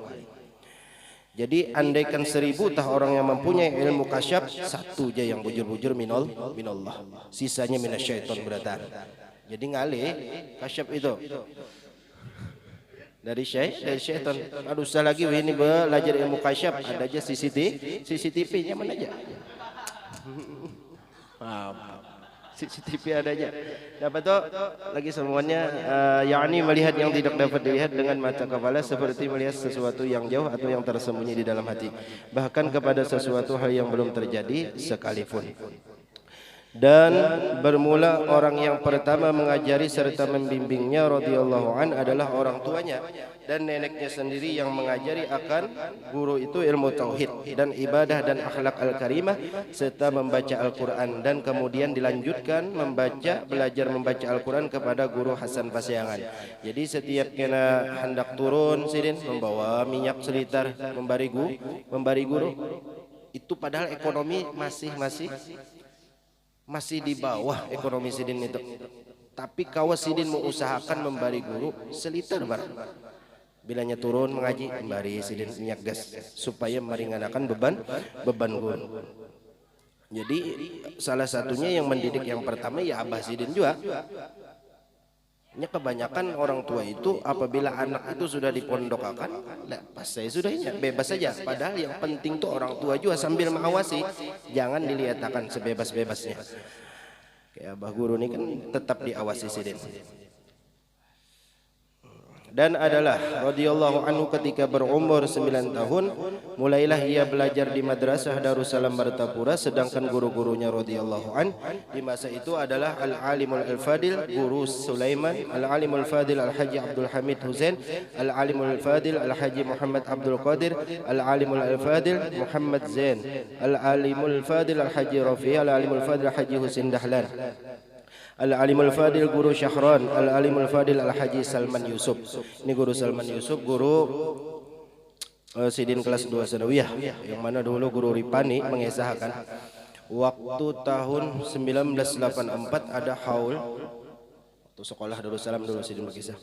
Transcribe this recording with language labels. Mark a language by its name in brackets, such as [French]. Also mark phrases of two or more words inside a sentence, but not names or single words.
[Banjar] Jadi andaikan 1000 tah orang yang mempunyai ilmu kasyaf, satu aja yang bujur-bujur minallah, sisanya minasyaiton beratan. Jadi ngalih kasyaf itu dari syaitan. Aduh usah lagi ini belajar ilmu kasyaf, ada aja CCTV-nya mana aja. CCTV ada aja. [Indonesian] Dapat tuh lagi semuanya, yakni melihat yang tidak dapat dilihat dengan mata kepala seperti melihat sesuatu yang jauh atau yang tersembunyi di dalam hati, bahkan kepada sesuatu hal yang belum terjadi sekalipun. Dan bermula orang yang pertama mengajari serta membimbingnya [Arabic] رضي الله عن [Indonesian] adalah orang tuanya dan neneknya sendiri yang mengajari akan guru itu ilmu tauhid dan ibadah dan [Arabic] أخلاق الكريمة [Indonesian] serta membaca Al-Quran, dan kemudian dilanjutkan belajar membaca Al-Quran kepada guru Hasan Pasyangan. [Banjar] Jadi setiap kena hendak turun sidin membawa minyak selitar membari guru itu, padahal ekonomi masih di bawah ekonomi sidin itu, tapi kawas sidin mengusahakan membari guru selitar barang. Bilanya turun mengaji membari sidin minyak gas supaya meringankan beban guru. Jadi salah satunya yang mendidik yang pertama ya Abah Sidin juga. [Indonesian] Kebanyakan orang tua itu apabila anak itu sudah dipondokakan, pas saya sudah ini bebas saja. Padahal yang penting tuh orang tua juga sambil mengawasi, jangan dilihatkan sebebas-bebasnya. [Banjar] Kayak Abah Guru ini kan tetap diawasi sidin. [Indonesian] Dan adalah [Arabic] رضي الله عنه [Indonesian] ketika berumur 9 tahun mulailah ia belajar di madrasah Darussalam Martapura, sedangkan guru-gurunya [Arabic] رضي الله عن [Indonesian] di masa itu adalah Al-Alimul Al-Fadil Guru Sulaiman, Al-Alimul Fadil Al-Haji Abdul Hamid Husain, Al-Alimul Fadil Al-Haji Muhammad Abdul Qadir, Al-Alimul Al-Fadil Muhammad Zain, Al-Alimul Fadil Al-Haji Rafi, Al-Alimul Fadil Al-Haji Husin Dahlan, Al-Alimul Fadil Guru Syahran, Al-Alimul Fadil Al-Haji Salman Yusuf. [Banjar] Ini Guru Salman Yusuf, guru sidin kelas 2 sanawiyah, yang mana dulu Guru Ripani mengisahkan waktu tahun 1984 ada haul, waktu sekolah Darussalam dulu sidin berkisah.